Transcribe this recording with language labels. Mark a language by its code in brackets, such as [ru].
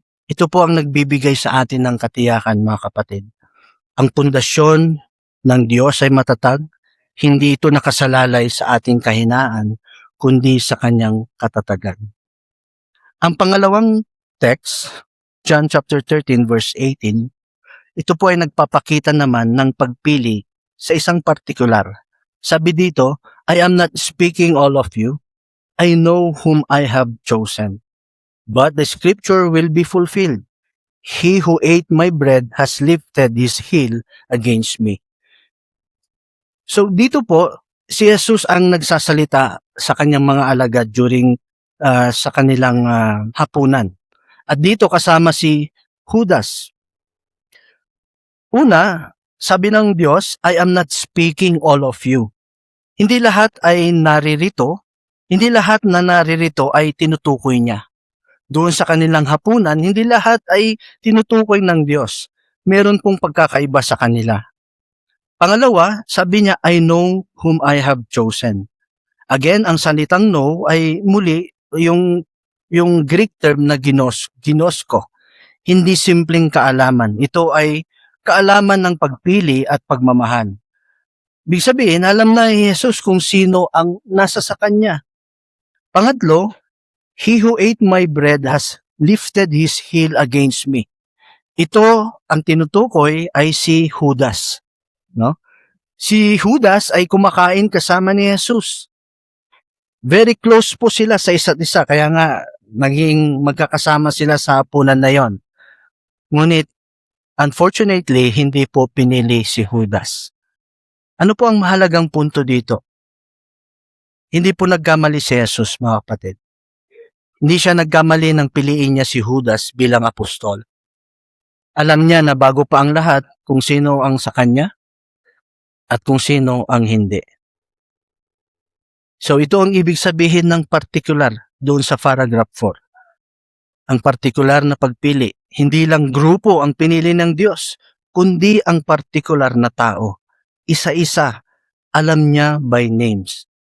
[tl] Ito po ang nagbibigay sa atin ng katiyakan, mga kapatid. Ang pundasyon ng Diyos ay matatag, hindi ito nakasalalay sa ating kahinaan, kundi sa Kanyang katatagan. Ang pangalawang text, John chapter 13 verse 18, ito po ay nagpapakita naman ng pagpili sa isang partikular. Sabi dito, [en] I am not speaking all of you. I know whom I have chosen. But the scripture will be fulfilled. He who ate my bread has lifted his heel against me. [tl] So dito po, si Jesus ang nagsasalita sa kanyang mga alagad during sa kanilang hapunan. At dito kasama si Judas. Una, sabi ng Diyos, [en] I am not speaking all of you. [tl] Hindi lahat ay naririto, hindi lahat na naririto ay tinutukoy niya. Doon sa kanilang hapunan, hindi lahat ay tinutukoy ng Diyos. Meron pong pagkakaiba sa kanila. Pangalawa, sabi niya, [en] I know whom I have chosen. [tl] Again, ang salitang know ay muli yung Greek term na ginosko. Hindi simpleng kaalaman. Ito ay kaalaman ng pagpili at pagmamahal. Ibig sabihin, alam na ni Jesus kung sino ang nasa sa kanya. [en] Pangatlo, he who ate my bread has lifted his heel against me. [tl] Ito, ang tinutukoy ay si Judas. No? Si Judas ay kumakain kasama ni Jesus. [en] Very close [tl] po sila sa isa't isa, kaya nga naging magkakasama sila sa hapunan na yon. Ngunit, unfortunately, hindi po pinili si Judas. Ano po ang mahalagang punto dito? Hindi po nagkamali si Jesus, mga kapatid. Hindi siya nagkamali nang piliin niya si Judas bilang apostol. Alam niya na bago pa ang lahat kung sino ang sa kanya at kung sino ang hindi. So ito ang ibig sabihin ng particular doon sa paragraph 4. Ang partikular na pagpili, hindi lang grupo ang pinili ng Diyos, kundi ang partikular na tao. Isa-isa, alam niya [en] by names.